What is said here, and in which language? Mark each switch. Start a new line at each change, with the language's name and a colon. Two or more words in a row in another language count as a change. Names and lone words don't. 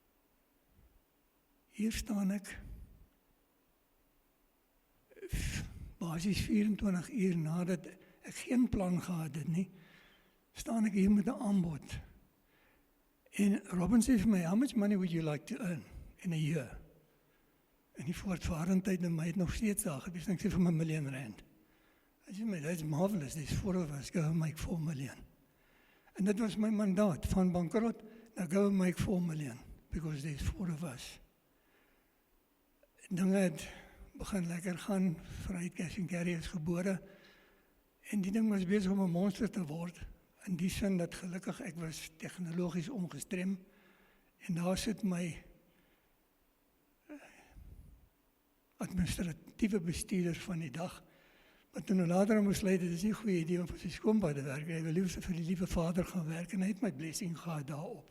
Afrikaans: Hier staan ek basies 24 uur nadat ek geen plan gehad het nie, staan ek hier met 'n aanbod. En Robin sê vir my,
English: how much money would you like to earn in a year?
Afrikaans: En die voortvarendheid in my het nog steeds daar gewees, en ek sê vir my R1 million. Hy sê my,
English: that's marvelous, there's 4 of us, go and make 4 million.
Afrikaans: En dit was my mandaat, van bankrot,
English: now go and make 4 million, because there's 4 of us.
Afrikaans: Dinge het begin lekker gaan, Vryheid Cash and Carry is gebore, en die ding was besig om 'n monster te word, in die sin dat gelukkig ek was tegnologies ongestrem, en daar sit my administratiewe bestuurder van die dag, maar toen later besluit, het is nie 'n goeie idee om vir sy skoonpa te werk, hy wil liefst vir die liewe Vader gaan werk, en hy het my blessing gehad daarop.